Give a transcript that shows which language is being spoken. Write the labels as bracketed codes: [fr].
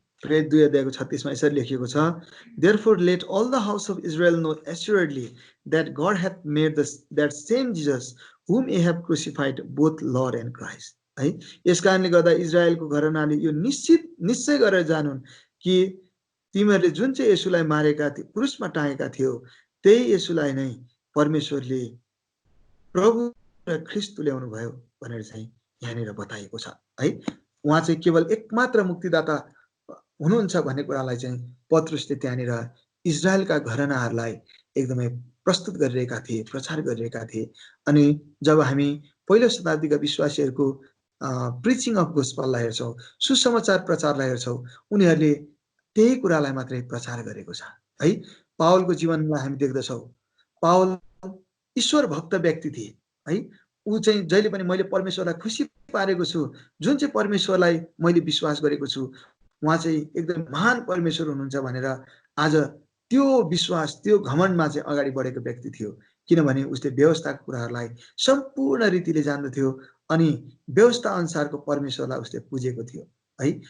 [en] 2:36 [ne] मा यसरी लेखिएको छ, [en] therefore let all the house of Israel know assuredly that God hath made that same Jesus whom ye have crucified both Lord and Christ है। [ne] यस कारणले गर्दा इजरायलको घरानाले यो निश्चय गरेर जानुन् कि तिमीहरूले जुन चाहिँ येशूलाई मारेका थियो, क्रुसमा टाँगेका थियो, त्यही येशूलाई नै परमेश्वरले प्रभु र ख्रीष्ट तुल्याउनु भयो भनेर चाहिँ यहाँनिर बताइएको छ है। उहाँ चाहिँ केवल एकमात्र मुक्तिदाता हुनुहुन्छ भन्ने कुरालाई चाहिँ पत्रुसले त्यहाँनिर इजरायलका घरानाहरूलाई एकदमै प्रस्तुत गरिरहेका थिए, प्रचार गरिरहेका थिए। अनि जब हामी पहिलो शताब्दीका विश्वासीहरूको प्रिचिङ अफ गोस्पललाई हेर्छौँ, सुसमाचार प्रचारलाई हेर्छौँ, उनीहरूले त्यही कुरालाई मात्रै प्रचार गरेको छ है। पावलको जीवनलाई हामी देख्दछौँ, पावल ईश्वर भक्त व्यक्ति थिए है। ऊ चाहिँ जहिले पनि मैले परमेश्वरलाई खुसी पारेको छु, जुन चाहिँ परमेश्वरलाई मैले विश्वास गरेको छु उहाँ चाहिँ एकदम महान परमेश्वर हुनुहुन्छ भनेर आज त्यो विश्वास, त्यो घमण्डमा चाहिँ अगाडि बढेको व्यक्ति थियो। किनभने उसले व्यवस्थाको कुराहरूलाई सम्पूर्ण रीतिले जान्दथ्यो अनि व्यवस्था अनुसारको परमेश्वरलाई उसले बुझेको थियो है।